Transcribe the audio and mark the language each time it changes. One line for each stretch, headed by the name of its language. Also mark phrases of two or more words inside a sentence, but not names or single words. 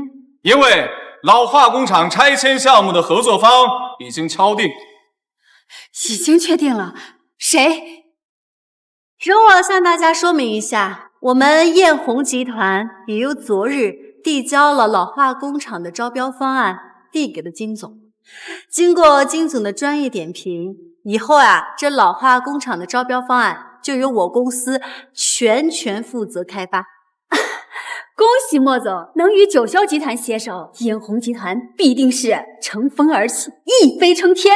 Chinese: 因为老化工厂拆迁项目的合作方已经敲定。已经确定了，谁？容我向大家说明一下，我们艳红集团也于昨日递交了老化工厂的招標方案，遞給了金總。經過金總的專業點評，以後這老化工廠的招標方案就由我公司全權負責開發。恭喜莫總能與九霄集團攜手，嫣紅集團必定是乘風而起，一飛衝天。